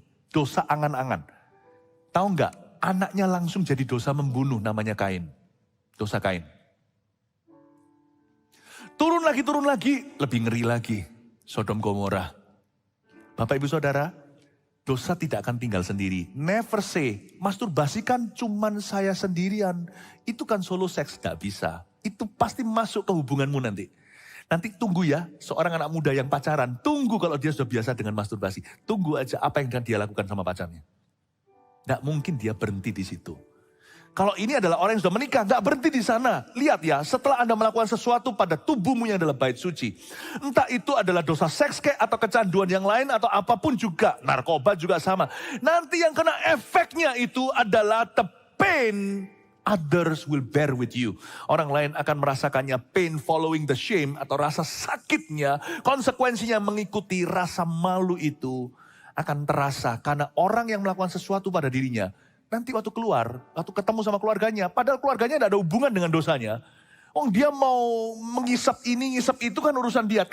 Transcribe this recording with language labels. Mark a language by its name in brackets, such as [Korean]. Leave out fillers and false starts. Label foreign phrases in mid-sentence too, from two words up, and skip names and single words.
[Indonesian] Dosa angan-angan. Tahu nggak? Anaknya langsung jadi dosa membunuh, namanya Kain. Dosa Kain. Turun lagi, lebih ngeri lagi. Sodom Gomora. Bapak Ibu Saudara, dosa tidak akan tinggal sendiri. [English] Never say, [Indonesian] masturbasi kan cuman saya sendirian. Itu kan solo seks, gak bisa. Itu pasti masuk ke hubunganmu nanti. Nanti tunggu ya, seorang anak muda yang pacaran, tunggu kalau dia sudah biasa dengan masturbasi. Tunggu aja apa yang dia lakukan sama pacarnya. Gak mungkin dia berhenti di situ. Kalau ini adalah orang yang sudah menikah, nggak berhenti di sana. Lihat ya, setelah Anda melakukan sesuatu pada tubuhmu yang adalah bait suci. Entah itu adalah dosa seks kayak atau kecanduan yang lain atau apapun juga. Narkoba juga sama. Nanti yang kena efeknya itu adalah [English] the pain others will bear with you. [Indonesian] Orang lain akan merasakannya [English] pain following the shame [Indonesian] atau rasa sakitnya. Konsekuensinya mengikuti rasa malu itu akan terasa karena orang yang melakukan sesuatu pada dirinya. Nanti waktu keluar, waktu ketemu sama keluarganya, padahal keluarganya tidak ada hubungan dengan dosanya. Oh dia mau mengisap ini, ngisap itu kan urusan dia.